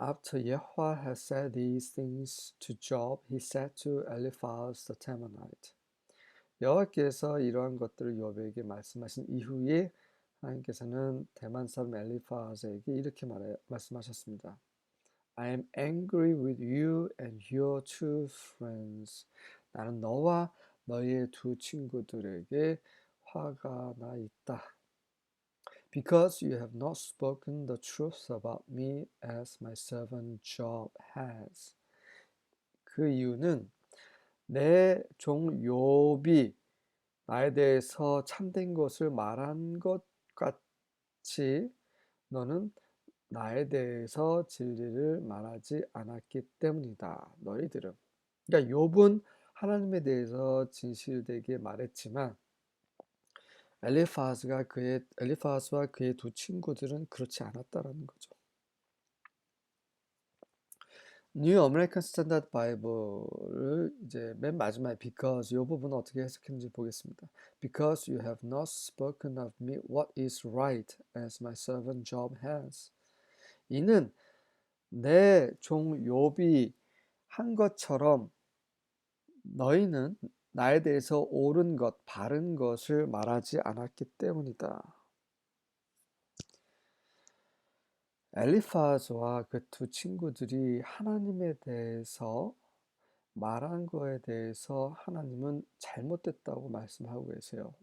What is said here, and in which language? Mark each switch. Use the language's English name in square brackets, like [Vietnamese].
[English] After Yahweh had said these things to Job, he said to Eliphaz the Temanite. [Korean] 여호와께서 이러한 것들을 욥에게 말씀하신 이후에 하나님께서는 대만 사람 엘리파즈에게 이렇게 말씀하셨습니다. [English] I am angry with you and your two friends. [Korean] 나는 너와 너의 두 친구들에게 화가 나 있다. [English] Because you have not spoken the truth about me as my servant Job has. [Korean] 그 이유는 내 종 욥이 나에 대해서 참된 것을 말한 것 같이 너는 나에 대해서 진리를 말하지 않았기 때문이다. 너희들은. 그러니까 욥은 하나님에 대해서 진실되게 말했지만 엘리파스와 그의 두 친구들은 그렇지 않았다라는 거죠. 뉴 아메리칸 스탠다드 바이블을 이제 맨 마지막에 because 이 부분은 어떻게 해석했는지 보겠습니다. [English] Because you have not spoken of me what is right as my servant Job has. [Korean] 이는 내 종 욥이 한 것처럼 너희는 나에 대해서 옳은 것, 바른 것을 말하지 않았기 때문이다. 엘리파즈와 그 두 친구들이 하나님에 대해서 말한 거에 대해서 하나님은 잘못됐다고 말씀하고 계세요.